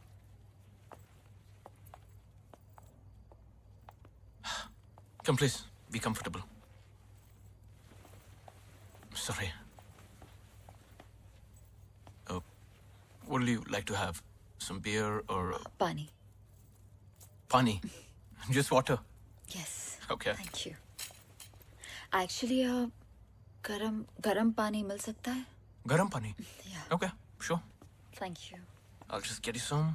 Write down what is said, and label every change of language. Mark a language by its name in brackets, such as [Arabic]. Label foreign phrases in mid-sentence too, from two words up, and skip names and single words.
[English] Come, please. Be comfortable. Sorry. What do you like to have? Some beer or [Hindi] पानी। [English] pani? Just water. Yes. Okay. Thank you. Actually, [Hindi] गरम पानी मिल सकता है? गरम पानी. [English] Yeah. Okay, sure. Thank you. I'll just get you some.